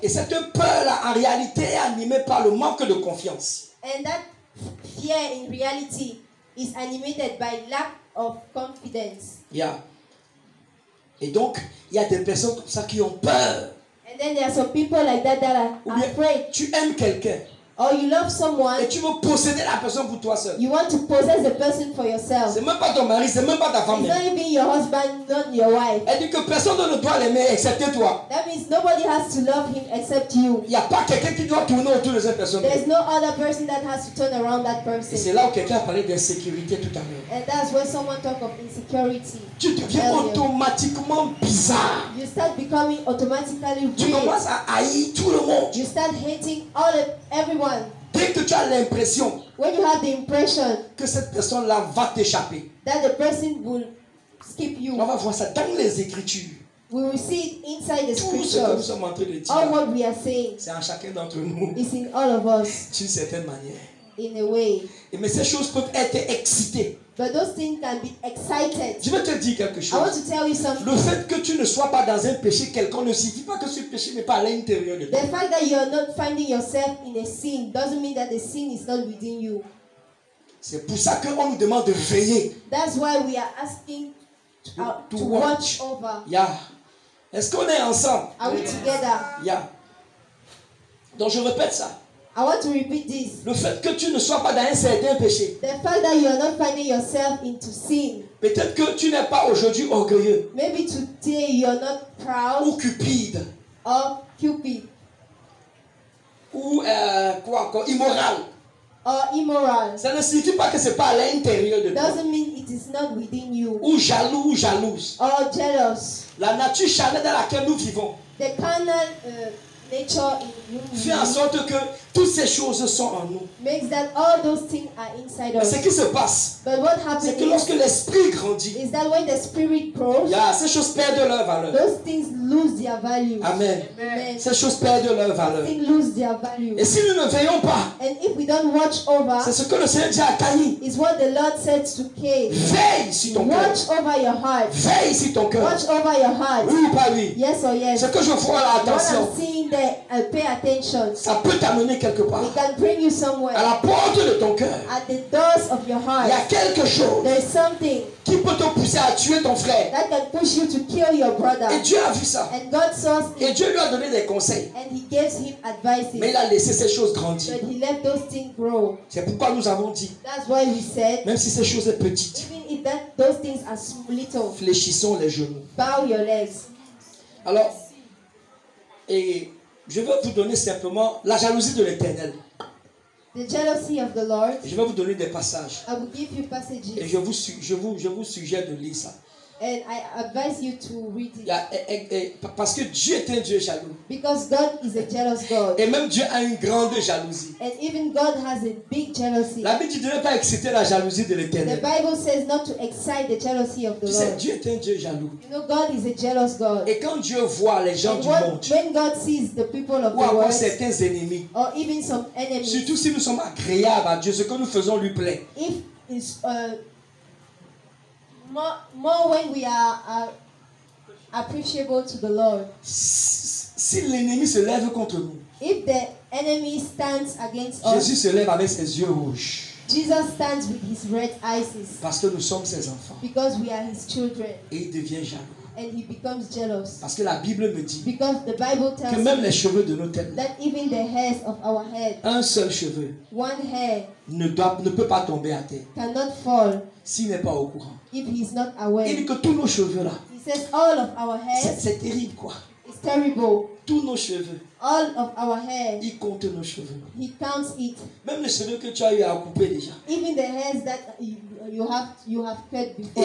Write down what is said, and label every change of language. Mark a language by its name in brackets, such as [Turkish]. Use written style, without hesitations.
[French] Et cette peur-là, en réalité, est animée par le manque de confiance. [English] and that fear in reality is animated by lack of confidence. [French] Et donc, il y a des personnes comme ça qui ont peur. [English] And then there are some people like that are [French] Ou bien, [English] afraid. [French] tu aimes quelqu'un [English] Or you love someone, [French] et tu veux posséder la personne pour toi seul. [English] you want to possess the person for yourself. [French] C'est même pas ton mari, c'est même pas ta femme. [English] It's not even your husband, not your wife. [French] Elle dit que personne ne doit l'aimer excepté toi. [English] That means nobody has to love him except you. [French] Il n'y a pas quelqu'un qui doit tourner autour de cette personne. [English] There's no other person that has to turn around that [French] Et c'est [English] person. [French] là où quelqu'un a parlé d'insécurité tout à l'heure. [English] And that's when someone talk of insecurity. [French] Tu deviens automatiquement bizarre. [English] You start becoming automatically [French] Tu [English] weird. [French] commences à haïr tout le monde. [English] You start hating everyone. [French] Dès que tu as l'impression [English] When you have the impression [French] que cette personne-là va t'échapper, [English] that the person will skip you, [French] on va voir ça dans les Écritures. [English] we will see it inside the [French] Tout ce que nous [English] scriptures. [French] sommes en train de dire, [English] All what we are saying [French] c'est en chacun d'entre nous, [English] is in all of us [French] d'une certaine manière. [English] in a way. [French] Mais ces choses peuvent être excitées. [English] But those things can be excited. [French] Je vais te dire quelque [English] I want [French] chose. [English] to tell you something. [French] Le fait que tu ne sois pas dans un péché quelconque ne signifie pas que ce péché n'est pas à l'intérieur de toi. [English] The fact that you're not finding yourself in a sin doesn't mean that the sin is not within you. [French] C'est pour ça qu'on nous demande de veiller. [English] That's why we are asking To to watch. watch over. [French] Est-ce qu'on est ensemble? [English] Are we together? [French] Donc je répète ça. [English] I want to repeat this. [French] Le fait que tu ne sois pas dans un certain péché. [English] The fact that you are not finding yourself into sin. [French] Peut-être que tu n'es pas aujourd'hui orgueilleux. [English] Maybe today you are not proud [French] Ou cupide. [English] or cupid [French] Ou immoral. [English] or immoral. [French] Ça ne signifie pas que ce n'est pas à l'intérieur de toi. [English] Doesn't mean it is not within you. [French] Ou jaloux ou jalouse. [English] Or jealous. [French] La nature charnelle dans laquelle nous vivons [English] The carnal nature in [French] fait en [English] you [French] sorte que toutes ces choses sont en nous. [English] makes that all those things are inside [French] Mais [English] us. [French] ce qui se passe, [English] But what [French] c'est [English] happens [French] que lorsque l'esprit grandit, [English] is that when the spirit grows, [French] ces choses perdent leur valeur. [English] those things lose their value. [French] Amen. [English] Amen. [French] Ces choses perdent leur valeur. [English] Things lose their value. [French] Et si nous ne veillons pas, [English] And if we don't watch over, [French] c'est ce que le Seigneur dit à Caïn. [English] is what the Lord said to Cain. [French] Veille sur ton cœur. [English] Watch over your heart. [French] Veille sur ton cœur. [English] Watch over your heart. [French] Oui ou pas oui? [English] Yes or yes. [French] Ce que je vois là, [English] What [French] attention. [English] I'm seeing they pay attention, [French] ça peut t'amener quelque part. [English] it can bring you [French] À [English] somewhere. [French] la porte de ton cœur, [English] At the doors of your [French] il y a [English] heart, [French] quelque chose [English] there is something [French] qui peut te pousser à tuer ton frère. [English] that can push you to kill your brother. [French] Et Dieu a vu ça. [English] And God saw [French] Et [English] it, [French] Dieu lui a donné des conseils. [English] and He gives him advices. [French] Mais il a laissé ces choses grandir. [English] But He let those things grow. [French] C'est pourquoi nous avons dit, [English] That's why we said, [French] même si ces choses sont petites, [English] even if those things are little, [French] fléchissons les genoux. [English] bow your legs. [French] Alors, et je vais vous donner simplement la jalousie de l'Éternel. [English] The jealousy of the Lord. [French] Je vais vous donner des passages. [English] I will give you [French] Et [English] passages, [French] je vous suggère de lire ça. [English] and I advise you to read [French] Il y [English] it. [French] a- parce que Dieu est un Dieu jaloux. [English] Because God is a jealous God. [French] Et même Dieu a une grande jalousie. [English] And even God has a big jealousy. [French] La Bible dit de ne pas exciter la jalousie de [English] The [French] l'Éternel. [English] Bible says not to excite the jealousy of the [French] Tu sais, [English] Lord. [French] Dieu est un Dieu jaloux. [English] You know, God is a jealous God. [French] Et quand Dieu voit les gens [English] And [French] du monde, [English] when God sees the people of [French] ou [English] the [French] encore [English] world, [French] certains ennemis, [English] or even some enemies, [French] surtout si nous sommes agréables à Dieu, ce que nous faisons lui plaît. [English] if it's more when we are appreciable to the Lord. [French] Si l'ennemi se lève contre nous, [English] If the enemy stands against us, [French] Jésus se lève avec ses yeux rouges. [English] Jesus stands with his red eyes [French] Parce que nous sommes ses enfants. [English] because we are his children, [French] Et il devient jaloux. [English] and he becomes jealous. [French] Parce que la Bible me dit [English] Because the Bible [French] que [English] tells [French] même [English] us [French] les cheveux de nos têtes, [English] that even the hairs of our head, [French] un seul cheveu, [English] one hair [French] ne peut pas tomber à terre [English] cannot fall [French] s'il n'est pas au courant. [English] if he is not [French] Il [English] aware. [French] dit que tous nos cheveux là, [English] He says all of our hairs [French] c'est terrible quoi. [English] is terrible. [French] Tous nos cheveux, [English] All of our hair, [French] il compte nos cheveux. [English] he counts it. [French] Même les cheveux que tu as eu à couper déjà. [English] Even the hairs that you have cut before,